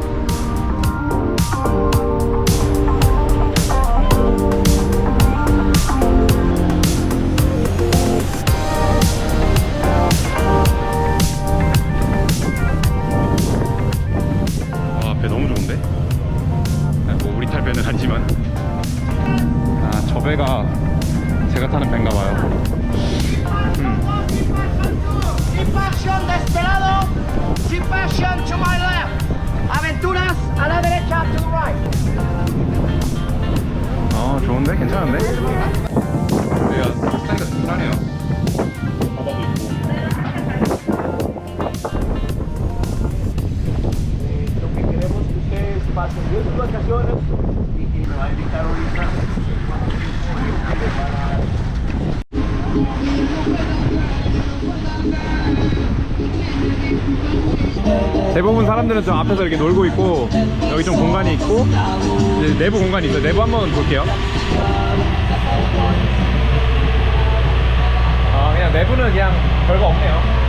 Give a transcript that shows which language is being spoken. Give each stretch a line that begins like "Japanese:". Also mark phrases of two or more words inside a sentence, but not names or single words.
Korean: 와, 배 너무 좋은데? 뭐 우리 탈 배는 아니지만 저 배가 제가 타는 배인가봐요.
English: Passion Desperado, Sea Passion to my left,
Spanish: Aventuras a la derecha
English: to the right.
Korean: 좋은데? 괜찮은데? 여기가 스타일가 든든하네요. 바다도 있고.
Spanish: Lo que queremos es que ustedes pasen bien sus vacaciones y me va a invitar ahorita cuánto tiempo para...
Korean: 대부분 사람들은 좀 앞에서 이렇게 놀고 있고 여기 좀 공간이 있고 이제 내부 공간이 있어요. 내부 한번 볼게요. 그냥 내부는 그냥 별거 없네요.